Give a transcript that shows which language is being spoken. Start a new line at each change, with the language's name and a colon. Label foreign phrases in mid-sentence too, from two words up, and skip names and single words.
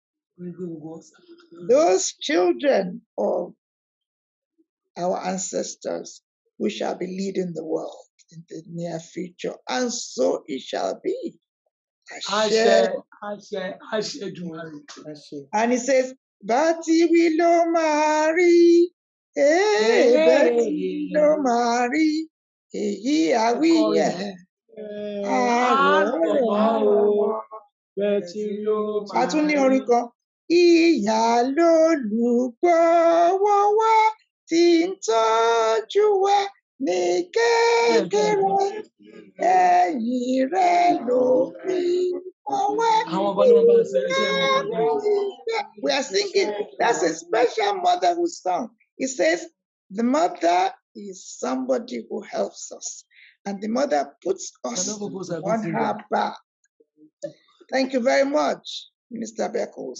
English: Those children of our ancestors, we shall be leading the world in the near future, and so it shall be. And he says,
Yoruba: Bati wilo mari, Bati wilo mari, Eyi awiye, Atuni orin kan, ìyá lolùgbọ́wọ́ wa tí ń tọ́jú wa ní kékeré, ẹ̀yìn rẹ̀ ló fi ọwọ́.
English: We are singing, that's a special motherhood song. It says, the mother is somebody who helps us, and the mother puts us on her back. Thank you very much, Minister Beckles.